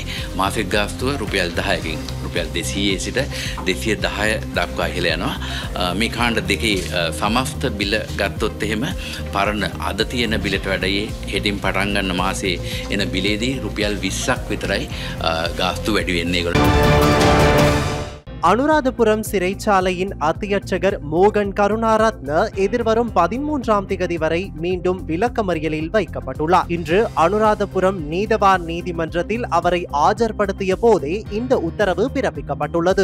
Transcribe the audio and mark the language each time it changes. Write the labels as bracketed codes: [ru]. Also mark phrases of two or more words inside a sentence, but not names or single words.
[si] මාසික ගාස්තුව රුපියල් 10කින් රුපියල් 200 සිට 210 දක්වා ඉහළ යනවා. මේ කාණ්ඩ දෙකේ සමස්ත බිල ගත්තොත් එහෙම පරණ අද තියෙන බිලට වැඩියේ හෙටින් පටන් ගන්න මාසේ එන බිලේදී රුපියල් 20ක් විතරයි ගාස්තු වැඩි වෙන්නේ ඒගොල්ලෝ. [ta] அனுராதபுரம் சிறைச்சாலையின் அத்தியட்சகர் மோகன் கருணாரத்ன எதிர்வரும் 13ஆம் திகதி வரை மீண்டும் விளக்கமறியலில் வைக்கப்பட்டுள்ளார். இன்று அனுராதபுரம் நீதவான் நீதிமன்றத்தில் அவரை ஆஜர்படுத்திய போதே இந்த உத்தரவு பிறப்பிக்கப்பட்டுள்ளது.